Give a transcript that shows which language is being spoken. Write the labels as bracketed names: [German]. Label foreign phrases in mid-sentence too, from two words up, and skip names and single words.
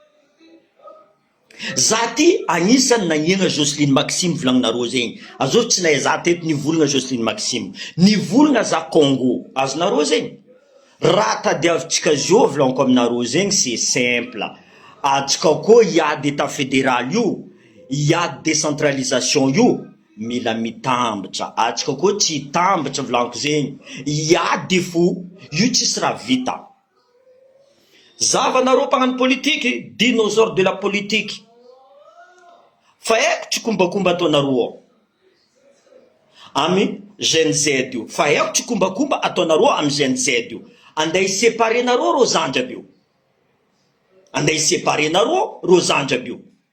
[Malagasy] za ty anisany nagnegna Jocelyne Maxime volagninarô zegny azô tsy nahay za teto nivolagna Jocelyne Maxime nivolagna za Congo azonarô zegny raha tadiavitsika zio volaniko aminarô zegny [French] c'est simple [Malagasy] atsika koa iady [French] état fédéral [Malagasy] io iady décentralisation io mila mitambatra atsika koa tsy tambatra volaniko zegny iady fo io tsisy raha vita zavanarô mpagnano politiky [French] dinosaure de la politique [Malagasy] fa haiko tsy kombakomba ataonarô ami GNZ io fa haiko tsy kombakomba ataonarô ami GNZ io anday séparer narô rô zandraby io anday séparer narô rô zandraby io